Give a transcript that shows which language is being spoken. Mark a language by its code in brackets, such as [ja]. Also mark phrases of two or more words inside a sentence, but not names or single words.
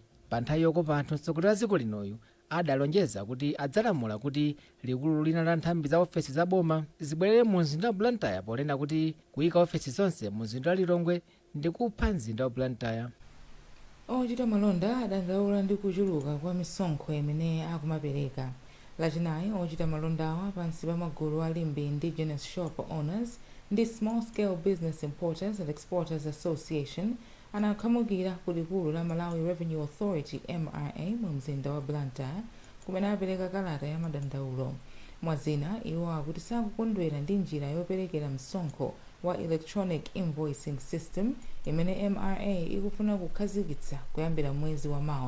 [ny] Pa nthawi yokopa anthu mtsogoleri wa dziko linoyu adalonjeza kuti adzalamula kuti likulu lina la nthambi za ofesi za boma zibwerere mu mzinda wa Blantyre ponena kuti kuyika ofesi zonse mu mzinda wa Lilongwe ndi kupha mzinda wa Blantyre. Ochita malonda adandaula ndi kuchuluka kwa misonkho imene akumapereka. Lachinayi ochita malondawa pansi pa magulu alimbi Indigenous Shop Owners ndi Small Scale Business Importers and Exporters Association anakhamukira ku likulu la Malawi Revenue Authority MRA mu mzinda wa Blantyre kumene apereka kalata ya madandaulo. Mwazina iwo akuti sakukondwera ndi njira yoperekera msonkho wa Electronic Invoicing System imene MRA ikufuna kukhazikitsa kuyambira mwezi wa Mawa.